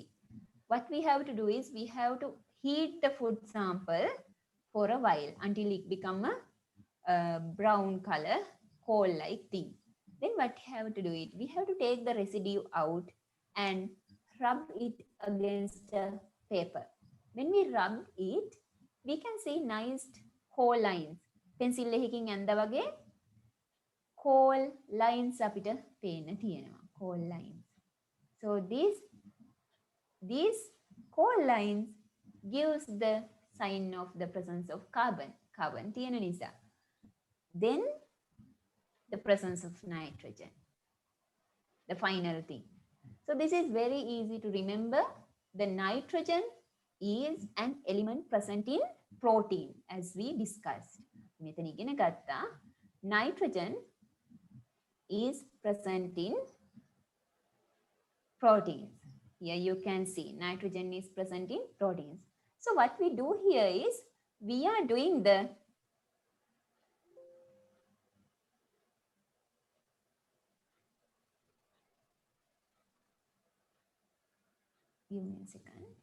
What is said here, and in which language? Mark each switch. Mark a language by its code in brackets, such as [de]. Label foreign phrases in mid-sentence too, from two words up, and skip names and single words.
[en] What we have to do is we have to heat the food sample for a while until it become a brown color, coal-like thing. Then what we have to do it? We have to take the residue out and rub it against a paper. When we rub it, we can see nice coal lines. [si] Pencil එකකින් ඇඳ වගේ [en] coal lines [si] අපිට පේන්න තියෙනවා. [en] Coal lines. So these coal lines gives the sign of the presence of carbon. [si] Carbon තියෙන නිසා. [en] Then the presence of nitrogen. The final thing. So this is very easy to remember. The nitrogen is an element present in protein, as we discussed. [si] මෙතන ඉගෙන ගත්තා. [en] Nitrogen is present in proteins. Here you can see nitrogen is present in proteins. So what we do here is we are doing the give me a second.